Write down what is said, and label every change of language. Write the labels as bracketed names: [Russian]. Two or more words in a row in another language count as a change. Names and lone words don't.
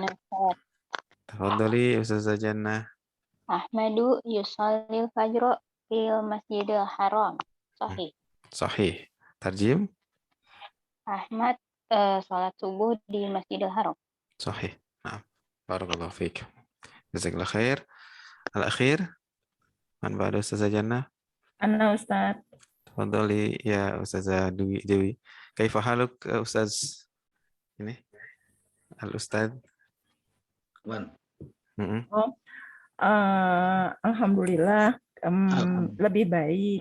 [Arabic] Tafadhali Ustazah Jannah. أحمد يصلي الفجر في المسجد الحرام. Sahih. صحيح. ترجم. [Indonesian] Ahmad salat subuh di Masjidil Haram. Sahih. Nah, [Arabic] بارك الله فيك. جزاك الله خير. Al-akhir. من بعد Ustazah Jannah? أنا أستاذ. تفضلي يا Ustazah Dewi. كيف حالك Ustaz ini? Al-Ustaz. Wan. [Indonesian] Alhamdulillah, lebih baik.